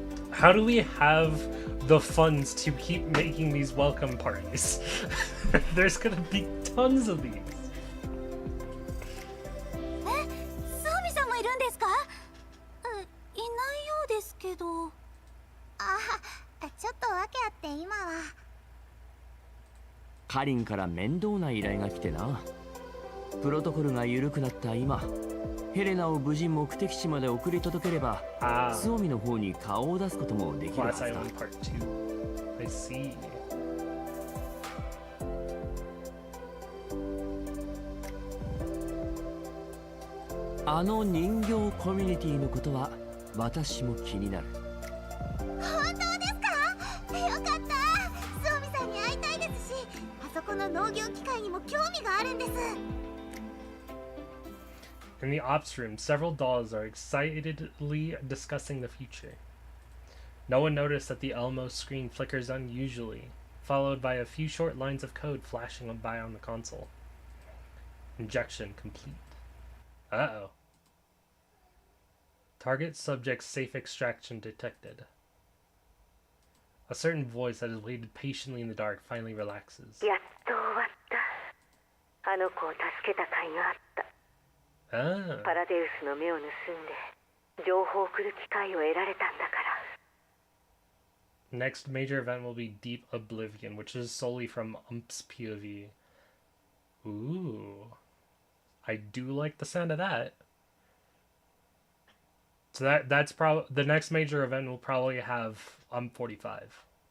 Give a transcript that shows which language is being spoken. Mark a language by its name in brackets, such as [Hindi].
[English] How do we have the funds to keep making these welcome parties? There's gonna be tons of these. [Japanese] え、スオミさんもいるんですか？いないようですけど。あ、ちょっと訳あって今は。カリンから面倒な依頼が来てな。プロトコルが緩くなった今、ヘレナを無事目的地まで送り届ければ、スオミの方に顔を出すこともできるはずだ。 [English] I see. [Japanese] あの人形コミュニティのことは私も気になる。本当ですか？よかった。スオミさんに会いたいですし、あそこの農業機械にも興味があるんです。 [English] In the ops room, several dolls are excitedly discussing the future. No one noticed that the Elmo screen flickers unusually, followed by a few short lines of code flashing by on the console. Injection complete. Uh-oh. Target subject safe extraction detected. A certain voice that has waited patiently in the dark finally relaxes. [Japanese] やっと終わった。あの子を助けた甲斐があった。パラデウスの目を盗んで情報を送る機会を得られたんだから。 [English] Next major event will be Deep Oblivion, which is solely from Ump's POV. Ooh. I do like the sound of that. So that's probably the next major event will probably have 45.